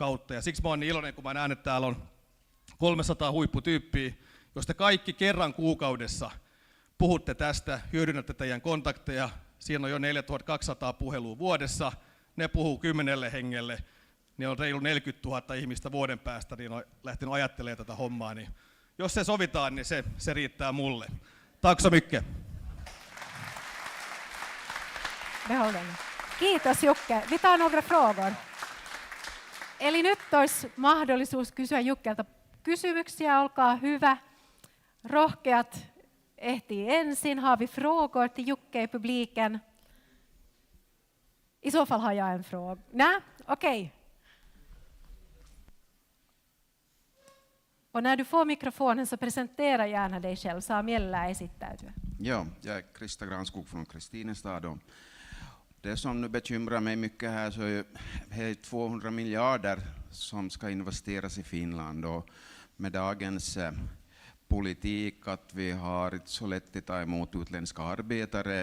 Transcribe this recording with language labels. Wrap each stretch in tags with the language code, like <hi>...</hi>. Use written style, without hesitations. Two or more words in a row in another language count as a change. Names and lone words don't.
<fi>Ja siksi mä oon niin iloinen, kun mä näen, että täällä on 300 huipputyyppiä, josta kaikki kerran kuukaudessa puhutte tästä, hyödynnätte teidän kontakteja, Siinä on jo 4200 puhelua vuodessa. Ne puhuu 10 hengelle. Niin on reilu 40 000 ihmistä vuoden päästä, niin on lähtenyt ajattelemaan tätä hommaa. Niin jos se sovitaan, niin se riittää mulle.</fi> <sv>Tack så mycket.</sv> <fi>Kiitos Jukka.</fi> <sv>Vi tar några frågor.</sv> <fi>Eli nyt olisi mahdollisuus kysyä Jukkelta kysymyksiä. Olkaa hyvä. Rohkeat ehtii ensin.</fi> <sv>Har vi frågor till Jukka i publiken? I så fall har jag en fråga. Nej? Okej. Och när du får mikrofonen så presentera gärna dig själv.</sv> <fi>Saa mielellään esittäytyä.</fi> <sv>Ja, jag är Krista Granskog från Kristinestad. Och det som nu bekymrar mig mycket här så är det 200 miljarder som ska investeras i Finland. Och med dagens politik att vi har inte så lätt att ta emot utländska arbetare.</sv>